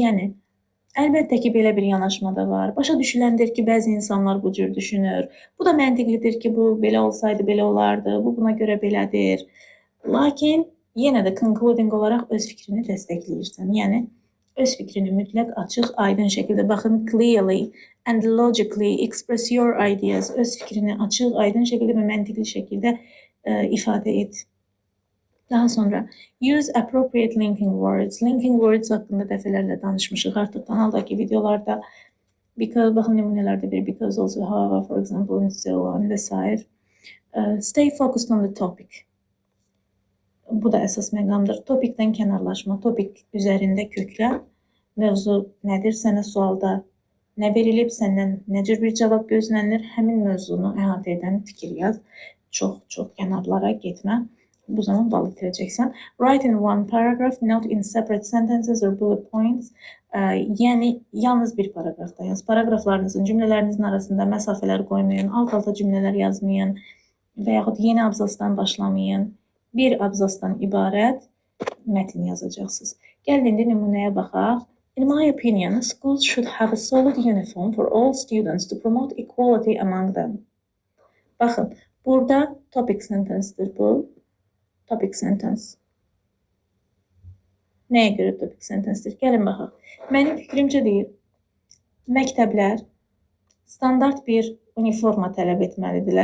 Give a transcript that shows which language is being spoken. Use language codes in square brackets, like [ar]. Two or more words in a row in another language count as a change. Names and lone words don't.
[az] Yəni, Əlbəttə ki, belə bir yanaşma da var. Başa düşüləndir ki, bəzi insanlar bu cür düşünür. Bu da məntiqlidir ki, bu belə olsaydı belə olardı, bu buna görə belədir. Lakin yenə də concluding olaraq öz fikrini dəstəkləyirsən. Yəni öz fikrini mütləq açıq, aydın şəkildə baxın, [en] clearly and logically express your ideas. [az] Öz fikrini açıq, aydın şəkildə və məntiqli şəkildə ifadə et. Daha sonra [en] use appropriate linking words. Linking words [az] haqqında dəfələrlə danışmışıq artıq kanaldakı videolarda. [en] Because, [az] baxın nümunələrdə bir [en] because also, however, for example, and so on [az] və s. [en] Stay focused on the topic. [az] Bu da əsas məqamdır. Topikdən kənarlaşma, topik üzərində köklən. Mövzu nədir? Sənə sualda nə verilib, səndən nə cür bir cavab gözlənilir? Həmin mövzunu əhatə edən fikir yaz. Çox kənarlara getmə. Bu zaman bal itirəcəksən. [en] Write in one paragraph, not in separate sentences or bullet points. [az] Yəni, yalnız bir paragrafda yaz. Paragraflarınızın, cümlələrinizin arasında məsafələr qoymayın, alt-alta cümlələr yazmayın və yaxud yeni abzasdan başlamayın. Bir abzasdan ibarət mətn yazacaqsınız. Gəlin, indi nümunəyə baxaq. [en] In my opinion, schools should have a solid uniform for all students to promote equality among them. [az] Baxın, burada [en] topic sentence'dir [az] bu. [en] Topic sentence. [az] Nəyə görə [en] topic sentence'dir? [az] Gəlin baxaq. Mənim fikrimcə deyir, məktəblər standart bir uniforma tələb etməlidirlər.